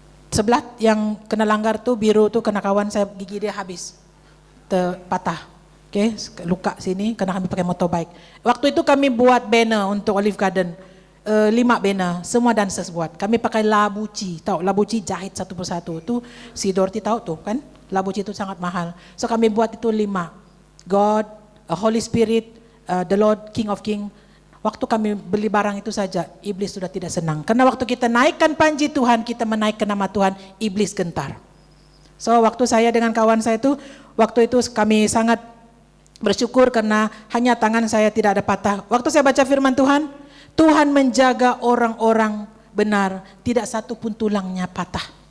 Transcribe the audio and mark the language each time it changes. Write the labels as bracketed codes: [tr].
[ms] Sebelah yang kena langgar tuh biru tuh kena kawan saya, gigi dia habis patah. Oke, luka sini karena kami pakai motorbike. Waktu itu kami buat banner untuk Olive Garden. 5 banner, semua dancers buat. Kami pakai labuci, tahu labuci jahit satu persatu. Itu si Dorothy tahu tuh kan? Labuci itu sangat mahal. So kami buat itu 5. [en] God, Holy Spirit, the Lord, King of King. [ms] Waktu kami beli barang itu saja, iblis sudah tidak senang. Karena waktu kita naikkan panji Tuhan, kita menaikkan nama Tuhan, iblis gentar. So waktu saya dengan kawan saya itu, waktu itu kami sangat bersyukur karena hanya tangan saya tidak ada patah. Waktu saya baca firman Tuhan, Tuhan menjaga orang-orang benar, tidak satu pun tulangnya patah.